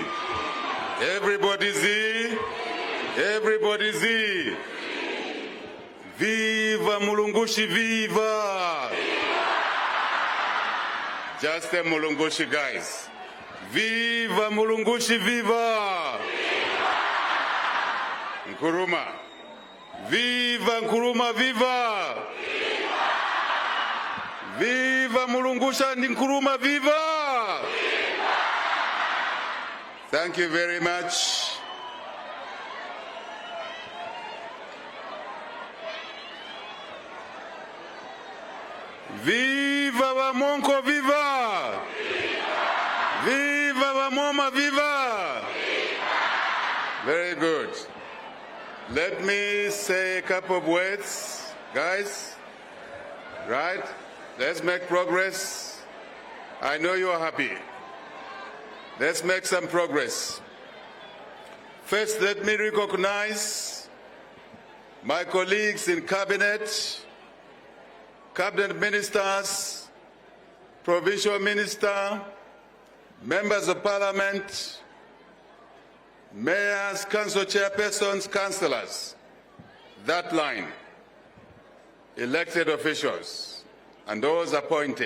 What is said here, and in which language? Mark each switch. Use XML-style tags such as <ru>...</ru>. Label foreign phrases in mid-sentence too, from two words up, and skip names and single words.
<en>Everybody Z. Everybody Z. Viva Mulungushi, viva! Just the Mulungushi guys. Viva Mulungushi, viva! Nkrumah. Viva Nkrumah, viva! Viva Mulungushi and Nkrumah, viva! Thank you very much. Viva Wamonko, viva! Viva Wamoma, viva! Very good. Let me say a couple of words, guys. Right? Let's make progress. I know you are happy. Let's make some progress. First, let me recognize my colleagues in cabinet ministers, provincial minister, members of parliament, mayors, council chairpersons, councillors, that line, elected officials, and those appointed.</en>